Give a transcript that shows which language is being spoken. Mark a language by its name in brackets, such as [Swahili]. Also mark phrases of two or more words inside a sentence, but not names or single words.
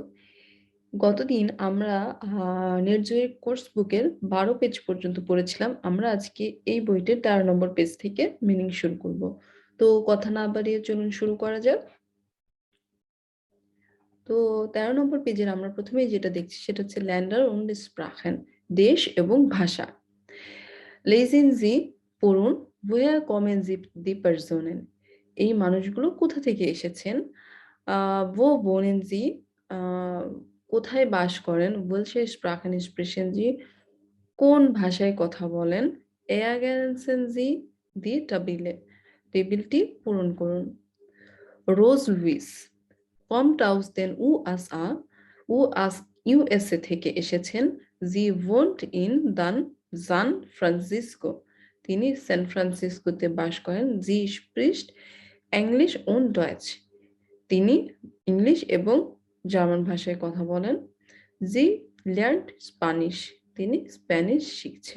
[Bangla] গতদিন আমরা নির্জয়ের কোর্স বুকের 12 পেজ পর্যন্ত পড়েছিলাম। আমরা আজকে এই বইটির 13 নম্বর পেজ থেকে মিনিং শুরু করব। তো কথা না বাড়িয়ে চলুন শুরু করা যাক। তো 13 নম্বর পেজের আমরা প্রথমেই যেটা দেখছি সেটা হচ্ছে [German] Länder und Sprachen, [Bangla] দেশ এবং ভাষা। [German] Lesen Sie, পড়ুন, woher kommen die Personen? [Bangla] এই মানুষগুলো কোথা থেকে এসেছেন? [German] wo wohnen Sie? [Bangla] কোথায় বাস করেন? [German] welche Sprachen sprechen Sie? [Bangla] কোন ভাষায় কথা বলেন? [German] ergänzen Sie die Tabelle? [Bangla] টেবিলটি পূরণ করুন। রোজ লুইস [German] kommt aus den USA, [Bangla] USA থেকে এসেছেন। [German] Sie wohnt in San Francisco, [Bangla] তিনি সান ফ্রান্সিসকোতে বাস করেন। [German] Sie spricht Englisch und Deutsch, [Bangla] তিনি ইংলিশ এবং জার্মান ভাষায় কথা বলেন। [German] Sie lernt Spanish, [Bangla] তিনি স্প্যানিশ শিখছেন।